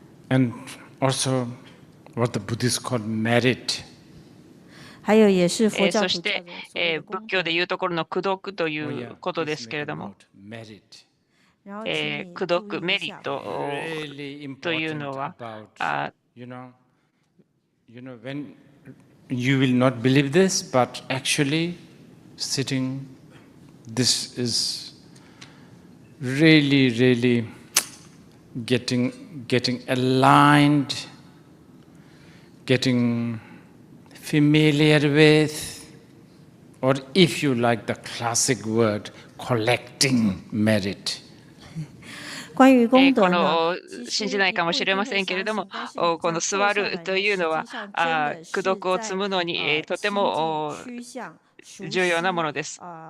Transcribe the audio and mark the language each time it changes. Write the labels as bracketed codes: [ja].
[en] And also what the Buddhists call merit. [ja] そして、仏教でいうところの功徳ということですけれども、功徳、メリットというのは、 [en] when you will not believe this, but actually sitting, this is really getting aligned, getting familiar with, or if you like the classic word, collecting merit. [ja] この信じないかもしれませんけれども、この座るというのは功徳を積むのにとても重要なものです。